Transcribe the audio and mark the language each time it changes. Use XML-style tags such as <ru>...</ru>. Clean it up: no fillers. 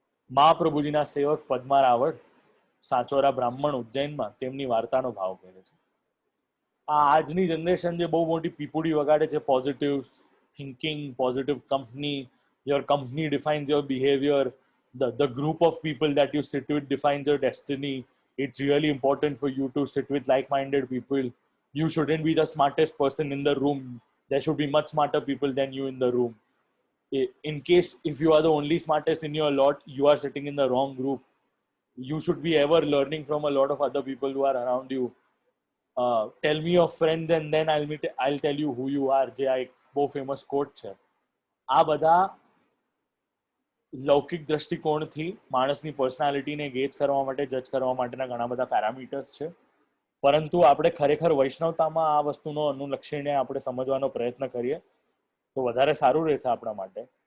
<gu>મહાપ્રભુજીના સેવક પદ્મારાવળ, સાચોરા બ્રાહ્મણ, ઉજ્જૈનમાં, તેમની વાર્તાનો ભાવ કહે છે. આ આજની જનરેશન જે બહુ મોટી પીપુડી વગાડે છે,</gu> <en>Positive thinking, positive company, your company defines your behaviour, the group of people that you sit with defines your destiny. It's really important for you to sit with like-minded people. You shouldn't be the smartest person in the room. There should be much smarter people than you in the room. In case if you are the only smartest in your lot, you are sitting in the wrong group. You should be ever learning from a lot of other people who are around you. Tell me your friend and then I'll tell you who you are,</en> <gu>જે આ એક બહુ famous કોટ છે. આ બધા લૌકિક દ્રષ્ટિકોણથી માણસની પર્સનાલિટીને ગેજ કરવા માટે, જજ કરવા માટેના ઘણા બધા પેરામીટર્સ છે. પરંતુ આપણે ખરેખર વૈષ્ણવતામાં આ વસ્તુનો અનુલક્ષીને આપણે સમજવાનો પ્રયત્ન કરીએ તો વધારે સારું રહેશે આપણા માટે.</gu>